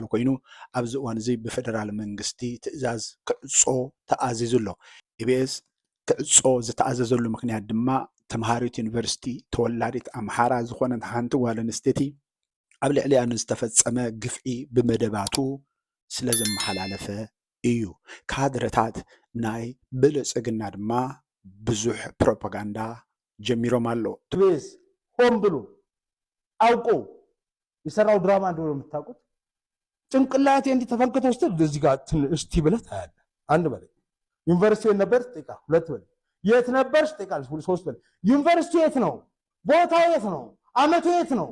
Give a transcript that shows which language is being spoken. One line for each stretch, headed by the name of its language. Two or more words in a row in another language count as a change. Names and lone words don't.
Tigrinya: ኮይኑ ኣብዚ እዋን እዚ ብፌደራል መንግስቲ ትእዛዝ ክዕጾ ተኣዚዙ ኣሎ ኢቢኤስ ክዕጾ ዝተኣዘዘሉ ምክንያት ድማ ተምሃሪት ዩኒቨርሲቲ ተወላዲት ኣምሓራ ዝኾነት ሓንቲ ጓል ኣንስተይቲ ኣብ ልዕሊኣ ንዝተፈጸመ ግፍዒ ብመደባቱ ስለ ዘመሓላለፈ እዩ ካድረታት ናይ ብልጽግና ድማ ብዙሕ ፕሮፓጋንዳ ጀሚሮም ኣሎ
Amharic: ኢቢኤስ ሆን ብሎ አውቆ የሰራው ድራማ እንደሆነ የምታውቁት ጭንቅላቴ እንዲህ ተፈንክቶ ስትል እዚህ ጋር እስቲ ብለህ ታያለህ አንድ በላይ ዩኒቨርሲቲ ነበር ጥቃ ሁለት በላይ የት ነበር ጥቃ ሶስት በላይ ዩኒቨርሲቲ የት ነው ቦታው የት ነው አመቱ የት ነው?